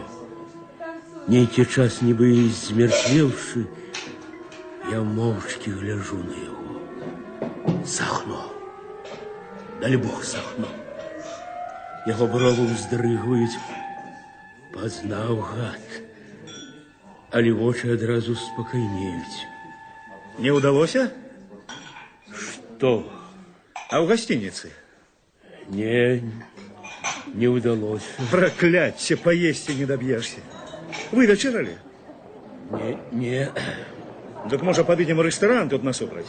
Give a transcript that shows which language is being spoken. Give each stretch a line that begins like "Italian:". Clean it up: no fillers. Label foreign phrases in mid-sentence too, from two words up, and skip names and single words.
Belarusian: Нейкі час нібы змерцвеўшы, я моўчкі гляжу на яго. Сахно. Далі Бог Сахно. Яго бровы ўздрыгваюць. Пазнаў гад. Але вочы адразу спакайнеюць.
Russian: Не удалося? Что? А в гостинице? Не удалось. Проклятье, поесть и не добьешься. Вы вечерали? Не. Так, может, подъедем в ресторан тут насобрать?